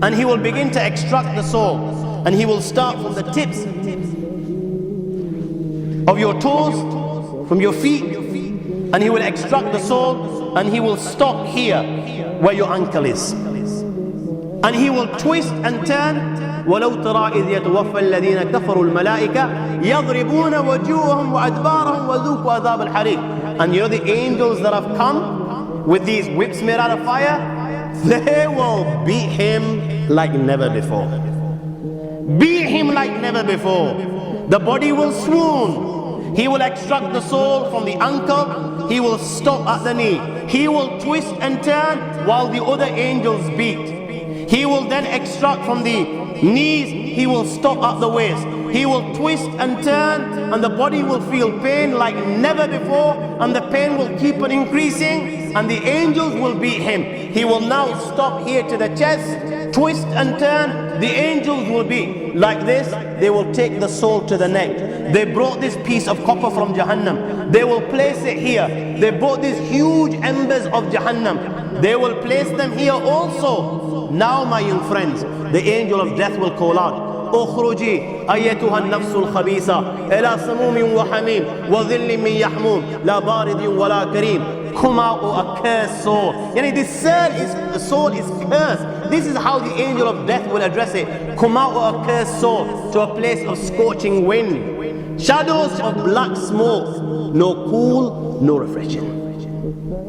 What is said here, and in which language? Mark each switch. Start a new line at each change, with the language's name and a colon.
English: And he will begin to extract the soul, and he will start from the tips of your toes, from your feet, and he will extract the soul, and he will stop here where your ankle is, and he will twist and turn.
Arabic: وَلَوْ تَرَى إِذْ يَتَوَفَّى الَّذِينَ كَفَرُوا الْمَلَائِكَةَ يَضْرِبُونَ وَجُوهَهُمْ وَأَدْبَارَهُم وَذُوقُوا عَذَابَ الْحَرِيقِ.
English: And you know the angels that have come with these whips made out of fire, they will beat him like never before. Beat him like never before. The body will swoon. He will extract the soul from the ankle. He will stop at the knee. He will twist and turn while the other angels beat. He will then extract from the knees. He will stop at the waist. He will twist and turn, and the body will feel pain like never before, and the pain will keep on increasing, and the angels will beat him. He will now stop here to the chest, twist and turn. The angels will be like this. They will take the soul to the neck. They brought this piece of copper from Jahannam. They will place it here. They brought these huge embers of Jahannam. They will place them here also. Now, my young friends, the angel of death will call out,
Arabic: اخرجي أيتها النفس الخبيثة إلى سموم وحميم وظل من يحموم لا بارد ولا كريم.
English: Come out, O accursed soul. The soul is cursed. This is how the angel of death will address it. Come out, O accursed soul, to a place of scorching wind, shadows of black smoke, no cool, no refreshing.